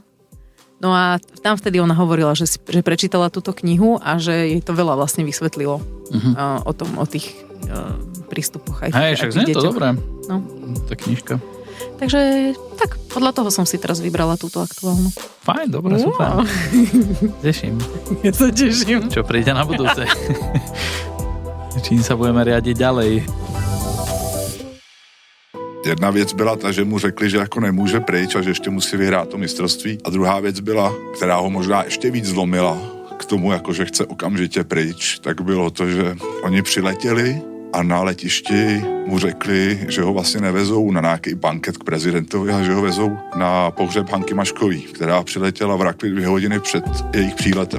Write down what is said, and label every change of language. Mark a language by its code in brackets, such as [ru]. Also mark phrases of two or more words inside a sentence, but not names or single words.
[sk] No a tam vtedy ona hovorila, že prečítala túto knihu a že jej to veľa vlastne vysvetlilo o tých prístupoch aj však znie to dobré. No. Tá knižka. Takže tak, podľa toho som si teraz vybrala túto aktuálnu. Fajn, dobre, super. Teším. Ja sa teším. Čo príde na budúce. Čím sa budeme riadiť ďalej. [cs] Jedna věc byla ta, že mu řekli, že jako nemůže pryč a že ještě musí vyhrát to mistrovství. A druhá věc byla, která ho možná ještě víc zlomila k tomu, jako že chce okamžitě pryč, tak bylo to, že oni přiletěli a na letišti mu řekli, že ho vlastně nevezou na nějaký banket k prezidentovi, a že ho vezou na pohřeb Hanky Maškový, která přiletěla v Rakvi 2 hodiny před jejich příletem.